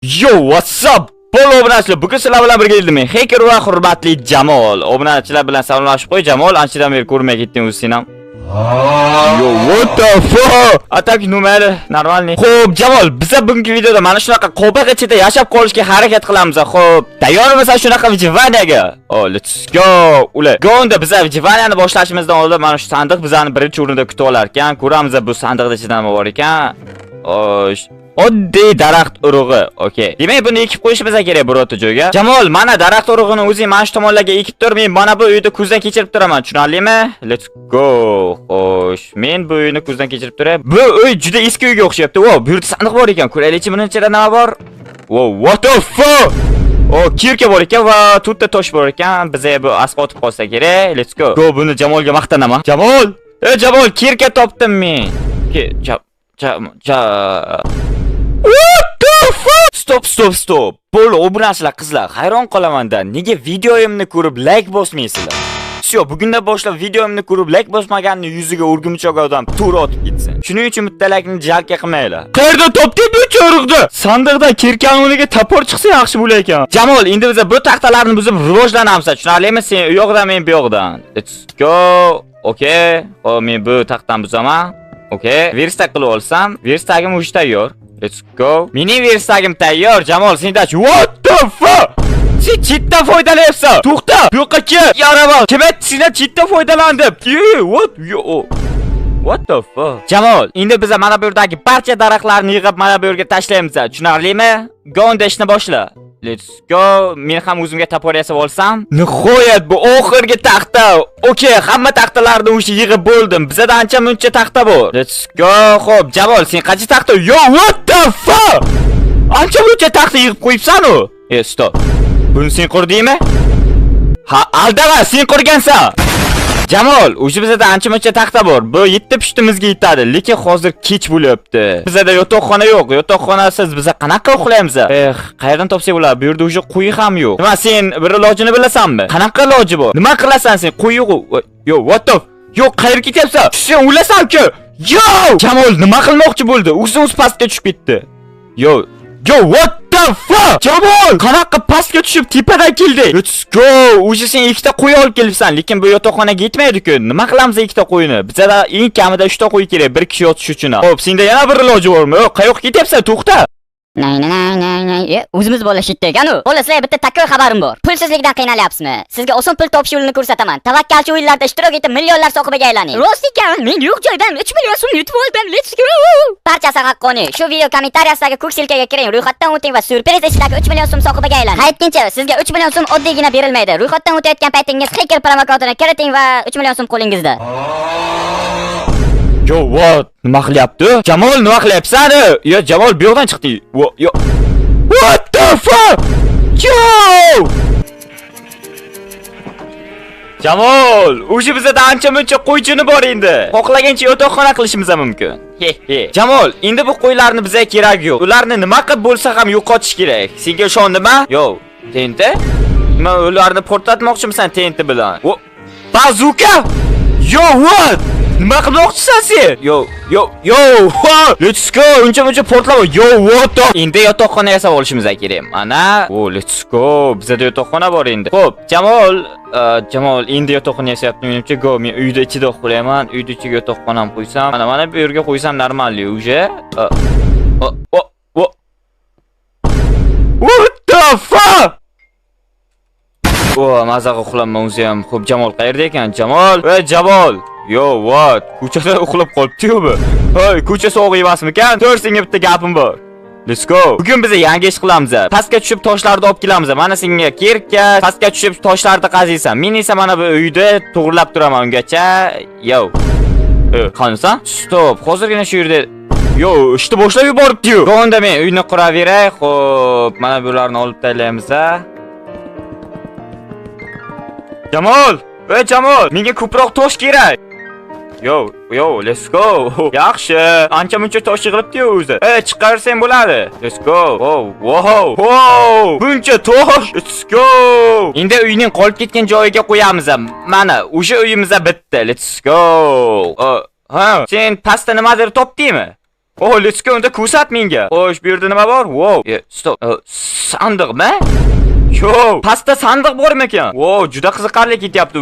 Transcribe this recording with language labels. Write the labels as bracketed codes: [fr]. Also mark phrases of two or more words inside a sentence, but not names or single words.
[en] Yo, what's up? [uz] Obunachilar, bugun sizlar bilan birga edim men. Hacker va hurmatli Jamol. Obunachilar bilan salomlashib qo'y. Jamol, anchadan beri ko'rmay ketding o'zing ham. [en] Yo, what the fuck? [ru] Atak numeri normalniy. [uz] Xo'p, Jamol, biz bugungi videoda mana shunaqa qo'baqa ichida yashab qolishga harakat qilamiz. Xo'p, tayyormisiz shunaqa vijvanaga? [en] Oh, let's go. [uz] Ular. Gonda biz vijvanani boshlashimizdan oldin mana shu sandiq bizani birinchi o'rinda kutib olar ekan. Ko'ramiz bu sandiqda ichida nima bor ekan. Osh. Oddiy daraxt urug'i. Okay. Demak, buni ekib qo'yishimiz kerak birorta joyga. Jamol, mana daraxt urug'ini o'zing mana shu tomonlarga ekib tur. Men mana bu uyni ko'zdan kechirib turaman. Tushunarlimi? [en] Let's go. [uz] Xo'sh, men bu uyni ko'zdan kechirib turay. Bu uy juda eski uyga o'xshayapti. Wow, bu yerda sandiq bor ekan. Ko'raylikchi, buning ichida nima bor? [en] Wow, what the fuck? [uz] Oh, kirka bor ekan va to'rtta tosh bor ekan. Bizga bu asfalt qolsa kerak. [en] Let's go. Go, [uz] buni Jamolga maqtanaman. Jamol! Jamol, kirka topdim men. [en] What the fuck? Stop. [uz] Bo'ldi, obunachilar, qizlar, hayron qolaman-da. Nega videoyimni ko'rib like bosmaysizlar? Sho, bugundan boshlab videoyimni ko'rib like bosmaganning yuziga o'rgimchoq odam tur otib ketsin. Shuning uchun bitta like'ni jalga qilmanglar. Qayerda topding bu cho'riqni? Sandiqdan kirkan o'rniga tapor chiqsa yaxshi bo'lar ekan. Jamol, endi biz bu taxtalarni buzib rivojlanamiz. Tushunarlimi? Sen u yoqdan, men bu yoqdan. [en] Let's go. Okay. [uz] Hop, men bu taxtdan buzaman. [en] Okay. [uz] Verstag qilib olsam, verstagim o'sha tayyor. [en] Let's go. [uz] Mening verstagim tayyor. Jamol, sendachi. [en] What the fuck? [uz] Sen chitdan foydalanyapsan. To'xta. Bu yoqqa kel. Yaraval. Kim aytdi sendan chitdan foydalandim? [en] What? What the fuck? [uz] Jamol, endi biz mana bu yerdagi barcha daraxtlarni yig'ib mana bu yerga tashlaymiz. Tushunarlimi? Gonda ishni boshla. [en] Let's go. [uz] Men ham o'zimga tapor yasab olsam. Nihoyat bu oxirgi taxta. Okay, hamma taxtalarni o'sha yig'ib bo'ldim. Bizda ancha muncha taxta bor. [en] Let's go. [uz] Xo'p, Jamol, sen qancha taxta? [en] Yo, what the fuck? [uz] Ancha muncha taxta yig'ib qo'yibsan-ku. Stop. Buni sen qurdingmi? Ha, aldama, sen qurgansan. Jamol, o'sha bizda ancha muncha taxta bor. Bu 7 pushtimizga yetadi, lekin hozir kech bo'lyapti. Bizda yotoqxona yo'q. Yotoqxonasiz biz qanaqa uxlaymiz? Qayerdan topsak bo'ladi? Bu yerda o'sha quyi ham yo'q. Nima, sen bir ilojini bilasanmi? Qanaqa iloji bor? Nima qilasan sen? Quyi yo'q. [en] Yo, what the? [uz] Yo, qayerga ketyapsan? Sen o'lasan-ku. Yo! Jamol, nima qilmoqchi bo'ldi? O'zimiz pastga tushib ketdi. [en] Yo, what the fuck? [uz] Jamol, qanaqa pastga tushib tepadan keldi? [en] Let's go. [uz] O'sha sen ikkita qo'y olib kelibsan, lekin bu yotoqxonaga yetmaydi-ku. Nima qilamiz ikkita qo'yni? Bizda eng kamida 3 ta qo'y kerak, bir kishi yotish uchun. Xo'p, senda yana bir iloji bormi? Qayoqqa ketyapsan? To'xta. O'zimiz bo'lishitdi ekan-u. Xo'p, sizlarga bitta takkoy xabarim bor. Pulsizlikdan qiynalyapsizmi? Sizga oson pul topish yo'lini ko'rsataman. Tavakkalchi o'yinlarda ishtirok etib, millionlar sohibiga aylaning. Rost ekan, men yo'q joydan 3 million so'm yutib oldim. [en] Let's go. [uz] Barchasi haqqoniy. Shu video kommentariyasiga ko'k silkaga kiring, ro'yxatdan o'ting va surpriz ishidagi 3 million so'm sohibiga aylaning. Aytgancha, sizga 3 million so'm oddiygina berilmaydi. Ro'yxatdan o'tayotgan paytingiz hacker promokodini kiriting va 3 million so'm qo'lingizda. [en] Yo, what? [uz] Nima qilyapti? Jamol, nima qilyapsan? Yo, Jamol, bu yoqdan chiqdi. [en] Yo. What the fuck? Yo! [uz] Jamol, o'sha bizda ancha muncha qo'ychini bor endi. Xohlagancha yotoqxona qilishimiz mumkin. Jamol, endi bu qo'ylarni bizga kerak yo'q. Ularni nima qilib bo'lsa ham yo'qotish kerak. Senga ishondimmi? Yo, tenti? Nima ularni portlatmoqchimisan tenti bilan? Bazuka! [en] Yo, what? [uz] Nima qilmoqchisan sen? Yo. [en] Let's go. [uz] Uncha portlab. [en] Yo, what the? [uz] Endi yotoqxona yasab olishimiz kerak. Mana, [en] let's go. [uz] Bizda yotoqxona bor endi. Xo'p, Jamol, endi yotoqxona yasayapti. Menimcha, go. Men uyda ichida uxlayman. Uyda ichiga yotoqxona ham qo'ysam. Mana bu yerga qo'ysam normalli uje. [en] What the fuck? [uz] Mazaga uxlaman o'zi ham. Xo'p, Jamol qayerda ekan? [en] Jamol. Yo, what? [uz] Ko'chada uxlab qolibdi-ku bu. Hoy, ko'cha sovuq emasmikan? Senga bitta gapim bor. [en] Let's go. [uz] Bugun biz yangi ish qilamiz. Pastga tushib toshlarni olib kelamiz. Mana senga kirka, pastga tushib toshlarni qaziysan. Men esa mana bu uyda to'g'rilab turaman ungacha. Yo. Qanisan? Stop. Hozirgina shu yerda Yo, ishni boshlab yuboribdi-ku. Unda men uyni quraveray. Xo'p, mana bularni olib taylaymiz. Jamol, menga ko'proq tosh kerak. [en] Yo, let's go. [uz] Yaxshi. Ancha muncha tosh yig'ilibdi-ku o'zi. Chiqarsang bo'ladi. [en] Let's go. [uz] Wow. Buncha tosh. [en] Let's go. [uz] Endi uyning qolib ketgan joyiga qo'yamiz. Mana, o'sha uyimizda bitta. [en] Let's go. [uz] Ha, sen pastda nimadir topdingmi? [en] Oh, let's go, [uz] unda ko'rsat menga. Xo'sh, bu yerda nima bor? Wow. Stop. Sandiqmi? Yo, pastda sandiq bormi ekan? Wow, juda qiziqarli ketyapti.